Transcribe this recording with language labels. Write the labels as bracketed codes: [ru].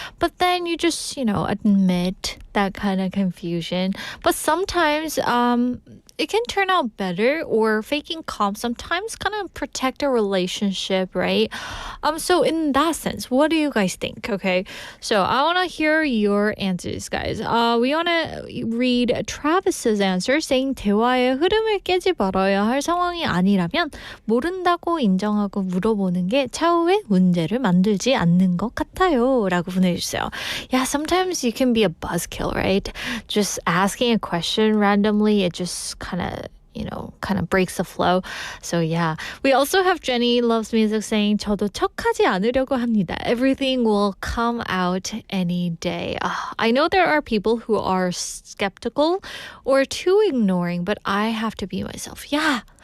[en] But then you just, admit that kind of confusion. But sometimes it can turn out better, or faking calm sometimes kind of protect a relationship, right? So in that sense, what do you guys think? Okay, so I want to hear your answers, guys. We want to read Travis's answer saying [ko] 대화의 흐름을 깨지 말아야 할 상황이 아니라면 모른다고 인정하고 물어보는 게 차후에 문제를 만들지 않는 것 같아요 라고 보내주세요. [en] Yeah, sometimes you can be a buzzkill, right? Just asking a question randomly, it just kind of breaks the flow. So yeah. We also have Jenny Loves Music saying [ko] 저도 척하지 않으려고 합니다. [en] Everything will come out any day. I know there are people who are skeptical or too ignoring, but I have to be myself. Yeah.